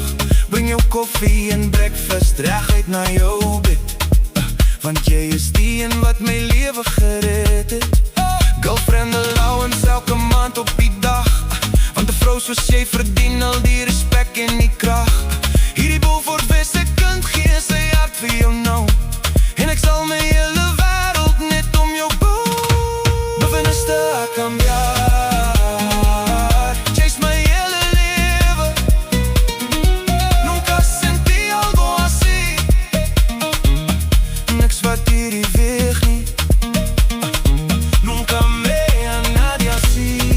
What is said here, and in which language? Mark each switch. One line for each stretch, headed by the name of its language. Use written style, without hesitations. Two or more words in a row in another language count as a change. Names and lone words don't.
Afrikaans: Bring jou koffie en breakfast reguit na jou bed, want jy is die een wat my lewe gered het.
English: Girlfriend allowance
Afrikaans: elke maand op die dag, want 'n vrou soos jy verdien al die respek en die krag. Hierdie Beaufort-Wesse kind gee sy hart vir jou nou, en ek sal my hele wêreld net om jou bou.
Spanish: A cambiar,
Afrikaans: chase my hele lewe.
Spanish: Nunca sentí algo así.
Afrikaans: Niks wat hierdie weeg nie.
Spanish: Nunca me a nadie así.